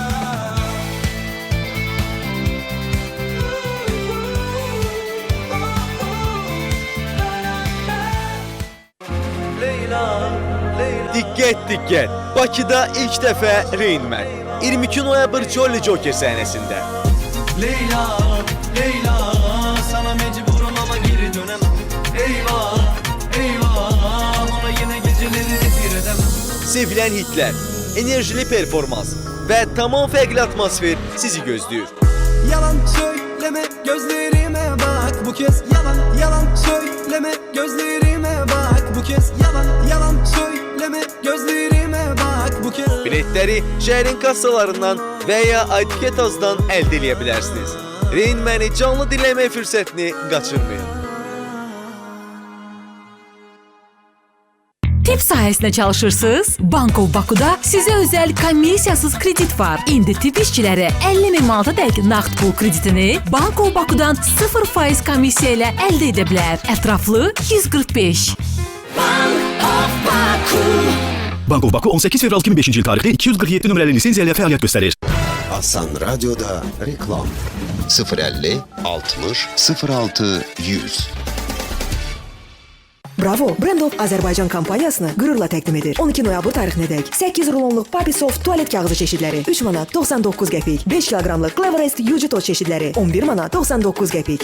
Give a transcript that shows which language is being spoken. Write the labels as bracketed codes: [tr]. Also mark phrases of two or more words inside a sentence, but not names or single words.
[az] Diqqət! Bakıda ilk dəfə Reynmen 22 noyabr Jolly Joker səhnəsində. [tr] Leyla, Leyla, sana mecburum ama geri dönemem. Eyvah, eyvah, ona yine geceleri bir edemem. [az] Sevilən hitlər, enerjili performans və tamam fərqli atmosfer sizi gözləyir. [tr] Yalan söyleme gözlerime bak bu kez. Yalan söyleme gözlerime bak bu kez. Yalan söyleme gözlerime bak bu kez. [az] Biletləri şəhərin kassalarından və ya Aytiket Azdan əldə edə bilərsiniz. Reynməni canlı dinləmə fürsətini qaçırmayın. Tip sahəsində çalışırsınız? Bank of Baku'da sizə özəl komissiyasız kredit var. İndi tip işçiləri 50.000 manatadək nağd pul kreditini Bank of Baku'dan 0% komissiya ilə əldə edə bilər. Ətraflı 145. Bank of Baku. Bank of Baku 18 fevral 2005 il tarixli 247 nömrəli lisenziya ilə fəaliyyət göstərir. Asan Radio'da reklam. 050 60 06 100. Bravo! Brandov Azərbaycan kampaniyasını qürurla təqdim edir. 12 noyabr tarixinədək 8 rulonluq Papisoft tualet kağızı çeşidləri 3 manat 99 qəpik, 5 kiloqramlıq Cleverest yucu toz çeşidləri 11 manat 99 qəpik.